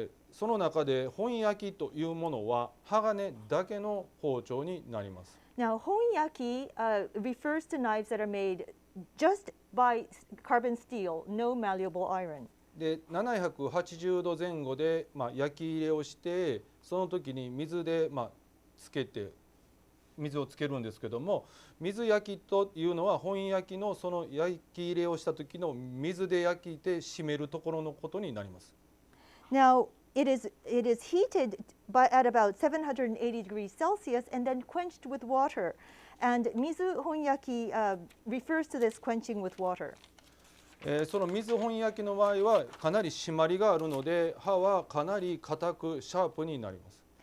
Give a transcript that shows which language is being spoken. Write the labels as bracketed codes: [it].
[ja] その中で本焼きというものは鋼だけの包丁になります。 [en] Now, 本焼き refers to knives that are made just by carbon steel, no malleable iron. [ja] で780度前後で、焼き入れをして、その時に水で、つけて水をつけるんですけども、水焼きというのは本焼きのその焼き入れをした時の水で焼いて締めるところのことになります。 [en] Now, it is heated at about 780 degrees Celsius and then quenched with water. And mizu honyaki refers to this quenching with water. [ja] その水本焼きの場合はかなり締まりがあるので、刃はかなり硬くシャープになります。